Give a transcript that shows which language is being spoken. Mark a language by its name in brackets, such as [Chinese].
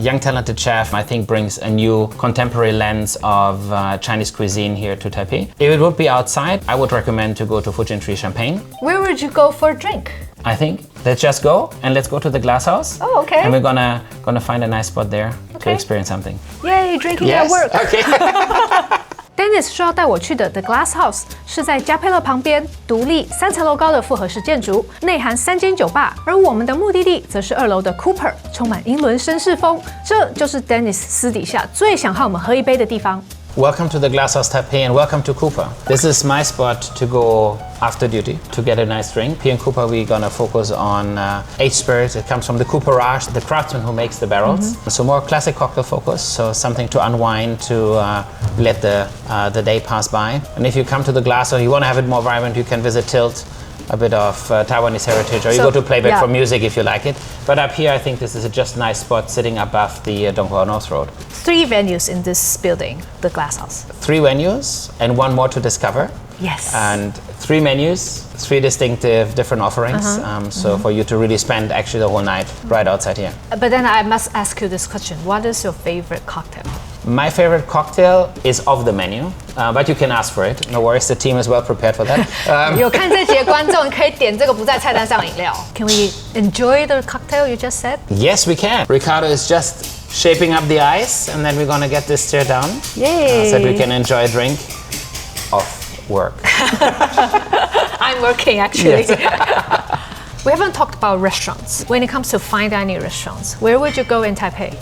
[English] Young, talented chef, I think brings a new contemporary lens of Chinese cuisine here to Taipei. If it would be outside, I would recommend to go to Fujin Tree Champagne. Where would you go for a drink? I think let's just go and let's go to the Glasshouse. Oh, okay. And we're gonna find a nice spot there to Okay. experience something. Yay, drinking Yes. at work. Okay. [Chinese] Dennis 说要带我去的 The Glasshouse 是在嘉佩乐旁边，独立3层楼高的复合式建筑，内含3间酒吧。而我们的目的地则是2楼的 Cooper， 充满英伦绅士风。这就是 Dennis 私底下最想和我们喝一杯的地方。 [English] Welcome to the Glasshouse Taipei and welcome to Cooper. This is my spot to go after duty to get a nice drink. Here in Cooper, we're gonna focus on aged spirits. It comes from the Cooperage, the craftsman who makes the barrels. So more classic cocktail focus, so something to unwind, to let the day pass by. And if you come to the Glasshouse, you wanna have it more vibrant, you can visit Tilt, a bit of Taiwanese heritage, or you So, go to Playback yeah. for music if you like it. But up here, I think this is a just nice spot sitting above the Donghua North Road. 3 venues in this building, the Glasshouse. 3 venues and 1 more to discover. Yes. And 3 menus, 3 distinctive different offerings. So for you to really spend actually the whole night right outside here. But then I must ask you this question. What is your favorite cocktail? My favorite cocktail is off the menu, but you can ask for it. No worries, the team is well prepared for that. [Chinese] 有看这节的观众可以点这个不在菜单上的饮料。 [English] Can we enjoy the cocktail you just said? Yes, we can. Ricardo is just shaping up the ice, and then we're gonna get this stirred down Yay! so that we can enjoy a drink off work. I'm working actually. We haven't talked about restaurants. When it comes to fine dining restaurants, where would you go in Taipei?